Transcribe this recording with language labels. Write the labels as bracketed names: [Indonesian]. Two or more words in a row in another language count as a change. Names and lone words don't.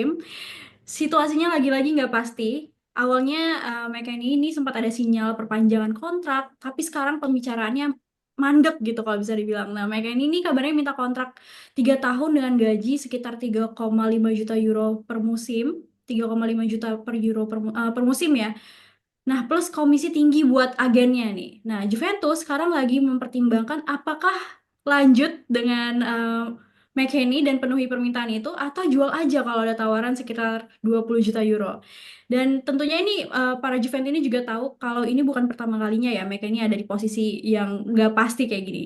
[Indonesian] Situasinya lagi-lagi nggak pasti. Awalnya McKennie ini sempat ada sinyal perpanjangan kontrak, tapi sekarang pembicaraannya mandek gitu kalau bisa dibilang. Nah, McKennie ini kabarnya minta kontrak 3 tahun dengan gaji sekitar 3,5 juta euro per musim. 3,5 juta per euro per musim ya. Nah, plus komisi tinggi buat agennya nih. Nah, Juventus sekarang lagi mempertimbangkan apakah lanjut dengan McKennie dan penuhi permintaan itu atau jual aja kalau ada tawaran sekitar 20 juta euro. Dan tentunya ini para Juventus ini juga tahu kalau ini bukan pertama kalinya ya McKennie ada di posisi yang nggak pasti kayak gini.